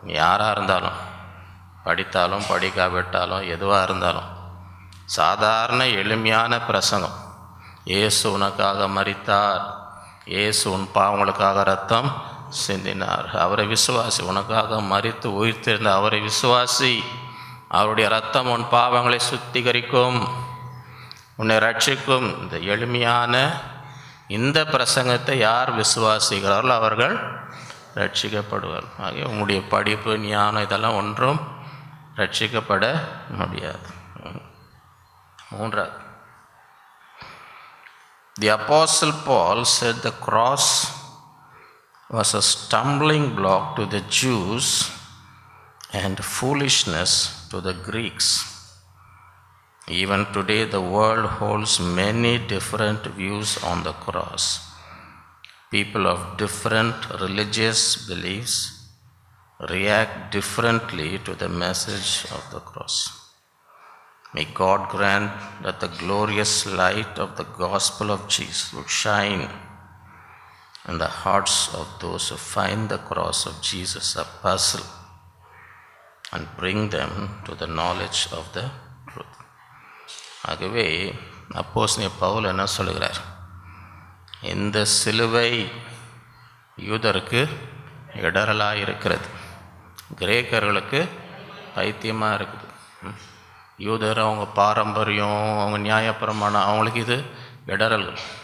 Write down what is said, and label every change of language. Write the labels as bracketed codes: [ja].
[ta] யாராக இருந்தாலும், படித்தாலும் படிக்காவிட்டாலும் எதுவாக இருந்தாலும், சாதாரண எளிமையான பிரசங்கம், இயேசு உனக்காக மரித்தார், இயேசு உன் பாவங்களுக்காக ரத்தம் சிந்தினார், அவரை விசுவாசி, உனக்காக மரித்து உயிர்த்தெழுந்த அவரை விசுவாசி, அவருடைய ரத்தம் உன் பாவங்களை சுத்திகரிக்கும், உன்னை ரட்சிக்கும். இந்த எளிமையான இந்த பிரசங்கத்தை யார் விசுவாசிக்கிறார்களோ அவர்கள் ரட்சிக்கப்படுவார். ஆகிய உங்களுடைய படிப்பு ஞானம் இதெல்லாம் ஒன்றும் ரட்சிக்கப்பட முடியாது. [en] மூன்றாவது, the Apostle Paul said the cross was a stumbling block to the Jews and foolishness to the Greeks. Even today the world holds many different views on the cross. People of different religious beliefs react differently to the message of the cross. May God grant that the glorious light of the gospel of Jesus will shine in the hearts of those who find the cross of Jesus a puzzle and bring them to the knowledge of the truth. [ta] ஆகவே அப்போஸ்தலனாகிய பவுல் என்ன சொல்கிறார்? இந்த சிலுவை யூதருக்கு இடரலாக இருக்கிறது, கிரேக்கர்களுக்கு பைத்தியமாக இருக்குது. யூதர் அவங்க பாரம்பரியம், அவங்க நியாயப்பிரமாணம், அவங்களுக்கு இது இடரல்கள்.